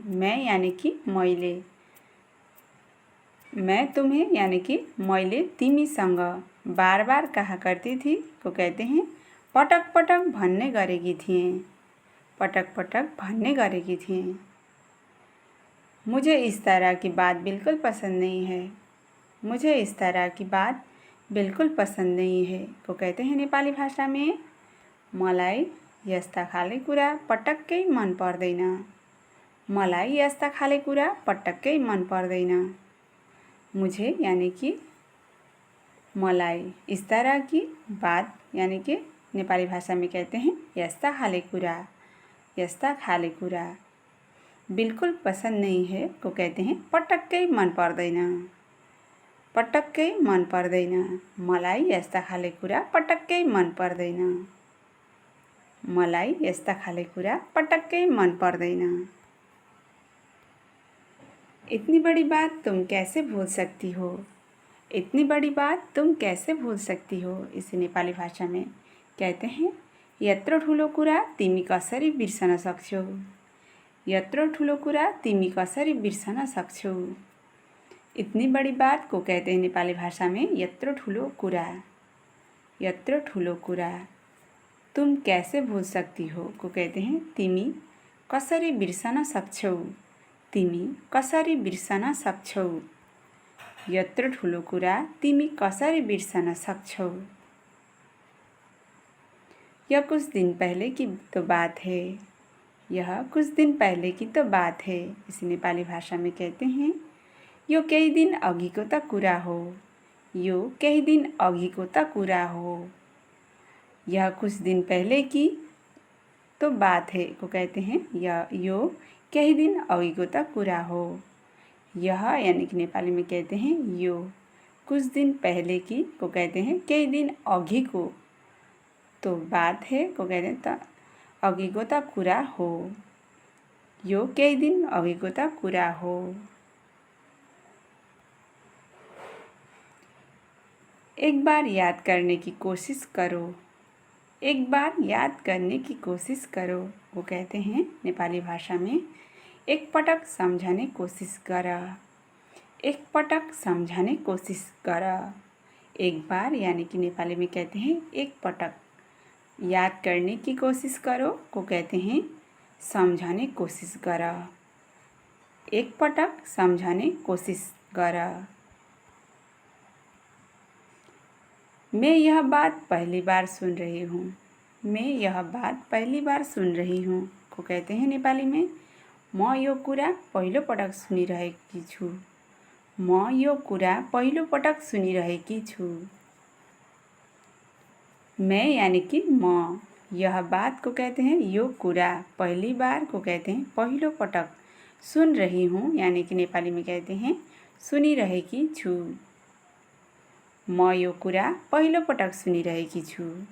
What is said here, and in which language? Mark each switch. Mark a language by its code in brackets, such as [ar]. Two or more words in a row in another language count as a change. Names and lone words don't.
[hi] मैं यानी कि मैले, मैं तुम्हें यानी कि [ne] मैले तिमीसँग [hi] बार बार कहा करती थी को कहते हैं [ne] पटक पटक भन्ने गरेकी थिएँ, पटक पटक भन्ने गरेकी थिएँ। [hi] मुझे इस तरह की बात बिल्कुल पसंद नहीं है, मुझे इस तरह की बात बिल्कुल पसंद नहीं है को कहते हैं नेपाली भाषा में [ne] मलाई यस्ता खाले कुरा पटक्कै मन पर्दैन, मलाई यस्ता खाले कुरा पटक्कै मन पर्दैन। [hi] मुझे यानी कि मलाई, इस तरह की बात यानी कि नेपाली भाषा में कहते हैं [ne] यस्ता खाले कुरा, यस्ता खाले कुरा। [hi] बिल्कुल पसंद नहीं है को कहते हैं [ne] पटक्कै मन पर्दैन, पटक्कै मन पर्दैन। मलाई यस्ता खाले कुरा पटक्कै मन पर्दैन, मलाई यस्ता खाले कुरा पटक्कै मन पर्दैन। [hi] इतनी बड़ी बात तुम कैसे भूल सकती हो, इतनी बड़ी बात तुम कैसे भूल सकती हो, इसे नेपाली भाषा में कहते हैं [ne] यत्रो ठुलो कुरा तिमी कसरी बिर्सन सक्छौ, यत्रो ठुलो कुरा तिमी कसरी बिर्सन सक्छौ। [hi] इतनी बड़ी बात को कहते हैं नेपाली भाषा में [ne] यत्रो ठुलो कुरा, यत्रो ठुलो कुरा। [hi] तुम कैसे भूल सकती हो को कहते हैं [ne] तिमी कसरी बिर्सन सक्छौ, तिमी कसरी बिर्सन सक्छौ। यत्रो ठुलो कुरा तिमी कसरी बिर्सन सक्छौ। [hi] यह कुछ दिन पहले की तो बात है, यह कुछ दिन पहले की तो बात है, इसे नेपाली भाषा में कहते हैं [ne] यो केही दिन अघिको त कुरा हो, यो केही दिन अघिको त कुरा हो। [hi] यह कुछ दिन पहले की तो बात है को कहते हैं [ne] यो केही दिन अघिको त कुरा हो। [hi] यह यानी कि नेपाली में कहते हैं यो, कुछ दिन पहले की को कहते हैं [ne] केही दिन अघिको, [hi] तो बात है को कहते हैं [ne] त अघिको त कुरा हो, यो केही दिन अघिको त कुरा हो। [hi] एक बार याद करने की कोशिश करो, एक बार याद करने की कोशिश करो वो कहते हैं नेपाली भाषा में [ne] एक पटक सम्झने कोशिश गर, एक पटक सम्झने कोशिश गर। [hi] एक बार यानी कि नेपाली में कहते हैं [ne] एक पटक, [hi] याद करने की कोशिश करो को कहते हैं [ne] सम्झने कोशिश गर, एक पटक सम्झने कोशिश गर। [hi] मैं यह बात पहली बार सुन रही हूँ, मैं यह बात पहली बार सुन रही हूँ को कहते हैं नेपाली में [ne] म यो कुरा पहिलो पटक सुनिरहेकी छु, म यो कुरा पहिलो पटक सुनिरहेकी छु। [hi] मैं यानी कि म, यह बात को कहते हैं [ne] यो कुरा, [hi] पहली बार को कहते हैं [ne] पहिलो पटक, [hi] सुन रही हूँ यानी कि नेपाली में कहते हैं [ne] सुनिरहेकी छु। म यो कुरा पहिलो पटक सुनिरहेकी छु।